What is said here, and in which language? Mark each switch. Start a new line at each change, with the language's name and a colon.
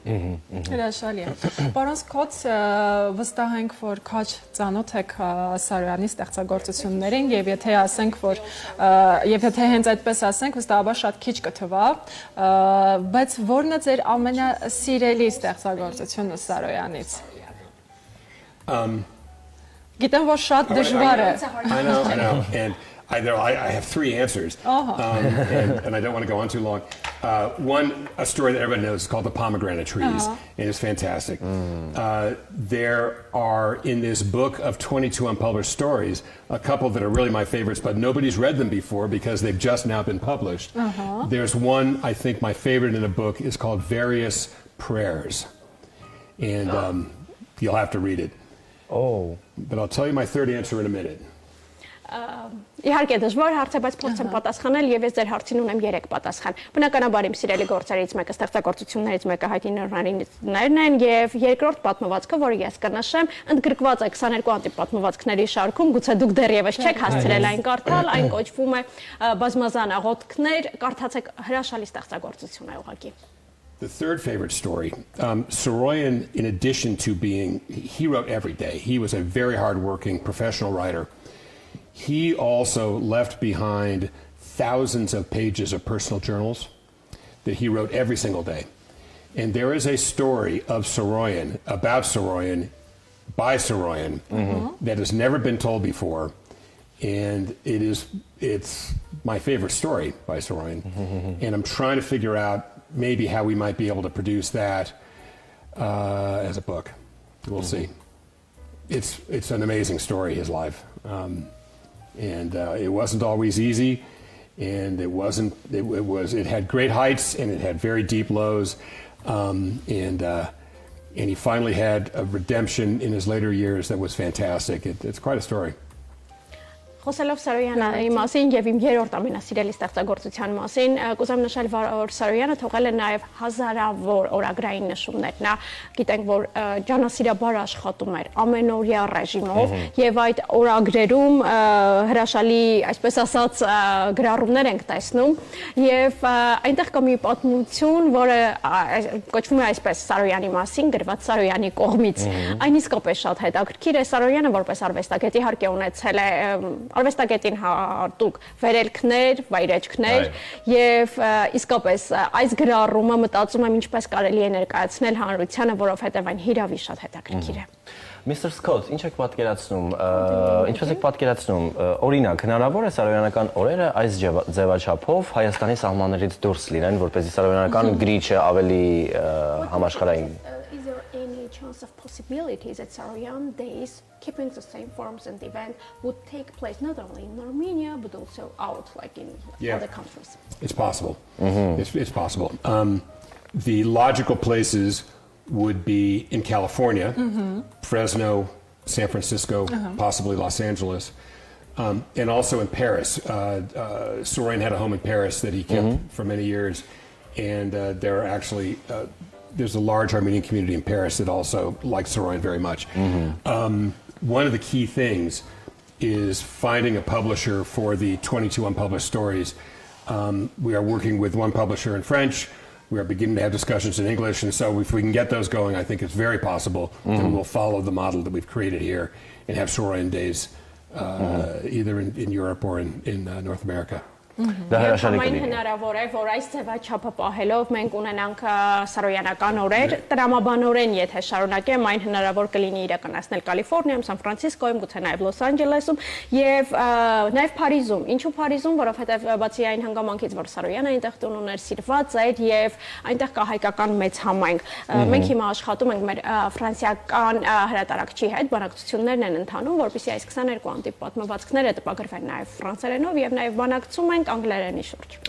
Armenian: Հրաշալի է։ Պարոն Սկոտ, վստահ ենք, որ քաչ ծանոթ եք Սարոյանի ստեղծագործություններին եւ եթե ասենք, որ եւ եթե հենց այդպես ասենք, վստահաբար շատ քիչ կթվա, բայց ո՞րն է ձեր ամենասիրելի ստեղծագործությունը Սարոյանից։ Gittem որ շատ դժվար է։
English: I know. And I have three answers. And I don't want to go on too long. One, a story that everybody knows is called The Pomegranate Trees. And it's fantastic. There are, in this book of 22 unpublished stories, a couple that are really my favorites, but nobody's read them before because they've just now been published. There's one, I think my favorite in the book is called Various Prayers. And you'll have to read it. Oh. But I'll tell you my third answer in a minute.
Armenian: Իհարկե դժվար հարց է, բայց փորձեմ պատասխանել եւ ես ձեր հարցին ունեմ 3 պատասխան։ Բնականաբար իմ սիրելի գործերից մեկը ստեղծագործություններից մեկը հայտնի նորարարիներն են եւ երկրորդ պատմվածքը, որը ես կնշեմ, ընդգրկված է 22 անտիպատմվածքների շարքում, գուցե դուք դեռևս չեք հասցրել այն կարդալ, այն կոչվում է բազմազան աղոթքներ, կարդացեք, հրաշալի ստեղծագործություն է ուղղակի։
English: The third favorite story, Soroyan, in addition to being, he wrote every day. He was a very hardworking professional writer. He also left behind thousands of pages of personal journals that he wrote every single day. And there is a story of Soroyan, about Soroyan, by Soroyan, that has never been told before. And it's my favorite story by Soroyan. And I'm trying to figure out maybe how we might be able to produce that as a book. We'll see. It's an amazing story, his life. And it wasn't always easy, and it had great heights and it had very deep lows. And he finally had a redemption in his later years that was fantastic. It's quite a story.
Armenian: Խոսելով Սարոյանի մասին եւ իմ երրորդ ամենասիրելի ստեղծագործության մասին, կուզեմ նշել, որ Սարոյանը թողել է նաեւ հազարավոր օրագրային նշումներ։ Նա գիտենք, որ ջանասիրաբար աշխատում էր ամենօրյա ռեժիմով եւ այդ օրագրերում հրաշալի, այսպես ասած, գրառումներ ենք տեսնում եւ այնտեղ կա մի պատմություն, որը կոչվում է այսպես Սարոյանի մասին, գրված Սարոյանի կողմից։ Այն իսկապես շատ հետաքրքիր է։ Սարոյանը որպես արվեստագետ իհարկե ունեցել է արվեստագետին հատուկ վերելքներ, վայրեջքներ եւ իսկապես այս գրառումը մտածում եմ ինչպես կարելի է ներկայացնել հանրությանը, որովհետեւ այն հիրավի շատ հետաքրքիր է։
English: Mr.
Armenian: Scott, ինչ եք պատկերացնում, ինչպես եք պատկերացնում, օրինակ, հնարավոր է սարոյանական օրերը այս ձևաչափով Հայաստանի սահմաններից դուրս լինեն, որպեսզի սարոյանական գրիչը ավելի համաշխարհային
English: Is there any chance of possibility that Saroyan days, keeping the same forms and event, would take place not only in Armenia but also out, like in other countries? It's possible. It's possible. The logical places would be in California, Fresno, San Francisco, possibly Los Angeles, and also in Paris. Soroyan had a home in Paris that he kept for many years, and there are actually there's a large Armenian community in Paris that also likes Soroyan very much. One of the key things is finding a publisher for the 22 unpublished stories. We are working with one publisher in French. We are beginning to have discussions in English, and so if we can get those going, I think it's very possible that we will follow the model that we've created here and have Soroyan days either in Europe or in North America.
Armenian: Դա հրաշալի Այն կլինի։ հնարավոր է, որ այս ձևաչափը պահելով մենք ունենանք սարոյանական օրեր, տրամաբանորեն եթե շարունակեմ, այն հնարավոր կլինի իրականացնել Կալիֆոռնիայում, Սան Ֆրանցիսկոյում, գուցե նաև Լոս Անջելեսում եւ նաև Փարիզում։ Ինչու Փարիզում, որովհետեւ բացի այն հանգամանքից, որ Սարոյանը այնտեղ տուն ուներ, սիրված էր եւ այնտեղ կա հայկական մեծ համայնք։ Մենք հիմա աշխատում ենք մեր ֆրանսիական հրատարակչի հետ, բանակցություններն են ընթանում, որպեսզի այս 22 անտիպ պատմվածքները տպագրվեն նաև ֆրանսերենով եւ նաև բանակցում ենք անգլերենի շուրջ։